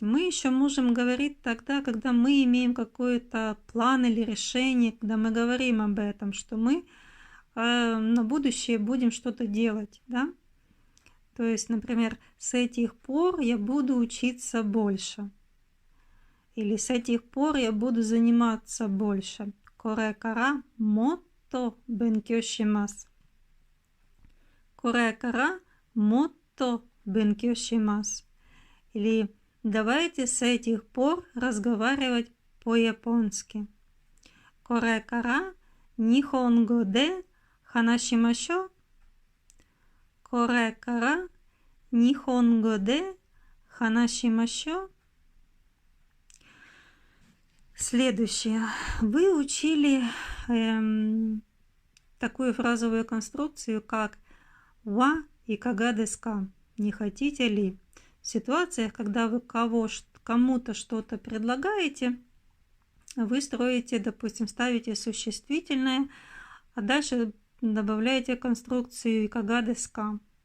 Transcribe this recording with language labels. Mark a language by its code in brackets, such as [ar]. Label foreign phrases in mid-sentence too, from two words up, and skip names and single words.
[ru] Мы еще можем говорить тогда, когда мы имеем какой-то план или решение, когда мы говорим об этом, что мы на будущее будем что-то делать, да? То есть, например, с этих пор я буду учиться больше. Или с этих пор я буду заниматься больше. [ja] これから もっと 勉強 します. これから もっと 勉強 します. [ru] Или давайте с этих пор разговаривать по-японски. [ja] これから 日本語 で 話しましょう. これから 日本語 で 話しましょう. [ru] Следующее. Вы учили такую фразовую конструкцию, как «ва» и [ja] «かが ですか». [ru] Не хотите ли? В ситуациях, когда вы кому-то что-то предлагаете, вы строите, допустим, ставите существительное, а дальше добавляете конструкцию [ja] «かが ですか».